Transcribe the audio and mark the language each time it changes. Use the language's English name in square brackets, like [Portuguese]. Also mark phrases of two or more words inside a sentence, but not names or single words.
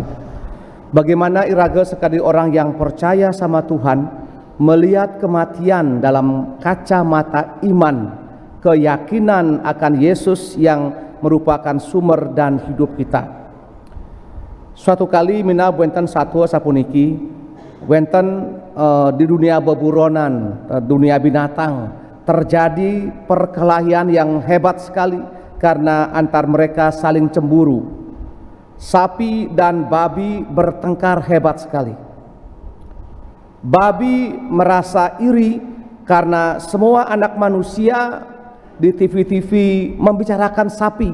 [Indonesian] Bagaimana iraga sekali orang yang percaya sama Tuhan melihat kematian dalam kacamata iman, keyakinan akan Yesus yang merupakan sumber dan hidup kita. Suatu kali [Balinese] mina wenten satwa sapuniki wenten [Indonesian] di dunia beburonan, dunia binatang terjadi perkelahian yang hebat sekali karena antar mereka saling cemburu. Sapi dan babi bertengkar hebat sekali. Babi merasa iri karena semua anak manusia di TV-TV membicarakan sapi.